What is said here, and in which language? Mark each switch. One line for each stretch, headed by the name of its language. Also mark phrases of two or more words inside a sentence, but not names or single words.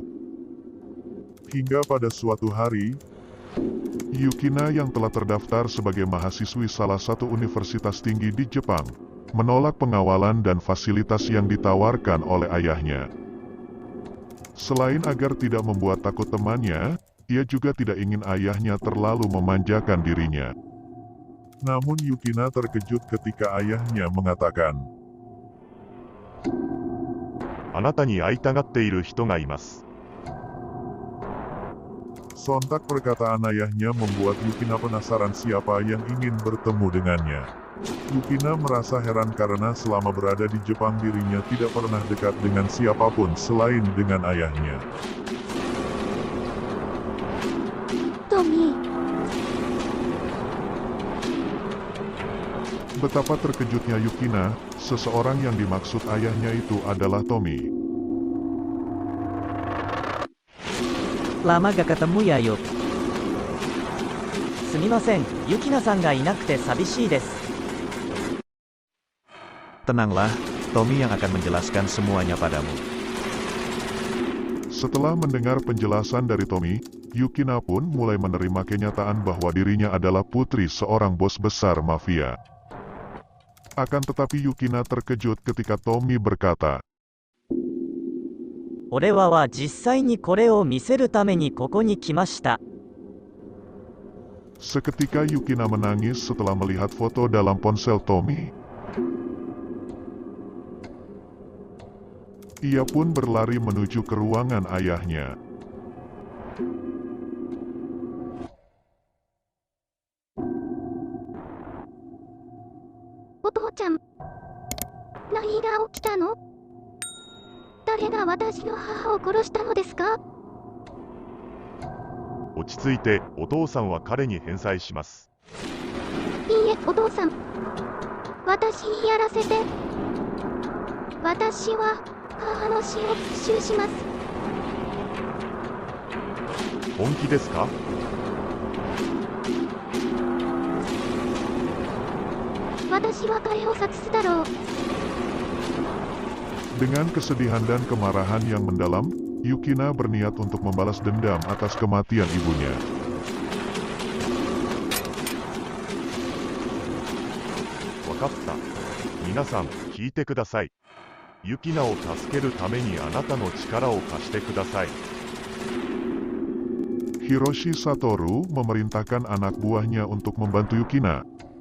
Indonesian: Hingga pada suatu hari, Yukina yang telah terdaftar sebagai mahasiswi salah satu universitas tinggi di Jepang, menolak pengawalan dan fasilitas yang ditawarkan oleh ayahnya. Selain agar tidak membuat takut temannya, ia juga tidak ingin ayahnya terlalu memanjakan dirinya. Namun Yukina terkejut ketika ayahnya mengatakan,
Japanese: あなたに会いたがっている人がいます。
Indonesian: Sontak perkataan ayahnya membuat Yukina penasaran siapa yang ingin bertemu dengannya. Yukina merasa heran karena selama berada di Jepang dirinya tidak pernah dekat dengan siapapun selain dengan ayahnya. Tommy. Betapa terkejutnya Yukina, seseorang yang dimaksud ayahnya itu adalah Tommy. Lama gak ketemu ya, Yuk?
Japanese: すみません、ユキナさんがいなくて寂しいです.
Indonesian: Tenanglah, Tommy yang akan menjelaskan semuanya padamu. Setelah mendengar penjelasan dari Tommy, Yukina pun mulai menerima kenyataan bahwa dirinya adalah putri seorang bos besar mafia. Akan tetapi Yukina terkejut ketika Tommy berkata,
Japanese: 俺は実際にこれを見せるためにここに来ました。
Indonesian: Seketika Yukina menangis setelah melihat foto dalam ponsel Tommy. Ia pun berlari menuju ke ruangan ayahnya.
Japanese: Otou-chan, 何が起きたの？誰が私の母を殺したのですか？落ち着いて、お父さんは彼に返済します。いいえ、お父さん。私にやらせて。私は母の死を復讐します。本気ですか？私は彼を殺すだろう。
Indonesian: Dengan kesedihan dan kemarahan yang mendalam, Yukina berniat untuk membalas dendam atas kematian ibunya.
Japanese: Wakatta. 皆さん、聞いてください。ユキナを助けるためにあなたの力を貸してください。
Indonesian: Hiroshi Satoru memerintahkan anak buahnya untuk membantu Yukina.